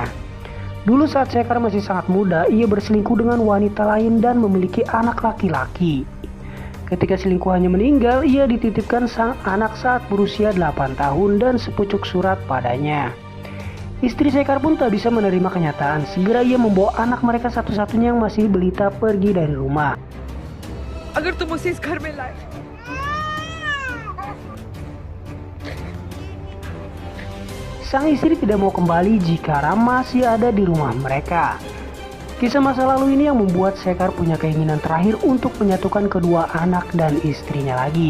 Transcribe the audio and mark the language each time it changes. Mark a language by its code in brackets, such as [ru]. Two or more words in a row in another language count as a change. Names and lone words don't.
[id] Dulu saat Shekhar masih sangat muda, ia berselingkuh dengan wanita lain dan memiliki anak laki-laki. Ketika selingkuhannya meninggal, ia dititipkan sang anak saat berusia 8 tahun dan sepucuk surat padanya. Istri Shekhar pun tak bisa menerima kenyataan. Segera ia membawa anak mereka satu-satunya yang masih balita pergi dari rumah. [hi] अगर तुम उसे इस घर में लाए [id] Sang istri tidak mau kembali jika Ram masih ada di rumah mereka. Kisah masa lalu ini yang membuat Shekhar punya keinginan terakhir untuk menyatukan kedua anak dan istrinya lagi.